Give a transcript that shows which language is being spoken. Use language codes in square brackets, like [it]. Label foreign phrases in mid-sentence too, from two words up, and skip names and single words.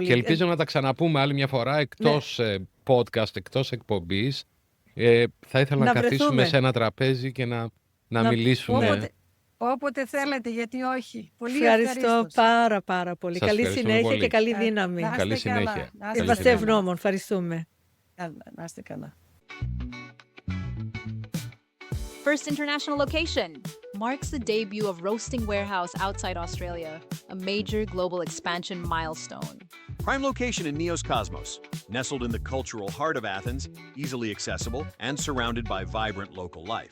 [el] Και ελπίζω να τα ξαναπούμε άλλη μια φορά εκτός podcast, εκτός εκπομπής. Θα ήθελα να Να καθίσουμε βρεθούμε. σε ένα τραπέζι και να μιλήσουμε. Όποτε θέλετε, γιατί όχι. Πολύ Ευχαριστώ ευχαρίστως. πάρα πολύ. Σας Καλή ευχαριστούμε συνέχεια πολύ. και καλή δύναμη. Να είστε Καλή καλά. συνέχεια. Να είστε Είμαστε καλά. ευγνώμων. Ευχαριστούμε. Να είστε καλά. [en] First international location marks the debut of Roasting Warehouse outside Australia, a major global expansion milestone. Prime location in Neos Cosmos, nestled in the cultural heart of Athens, easily accessible and surrounded by vibrant local life.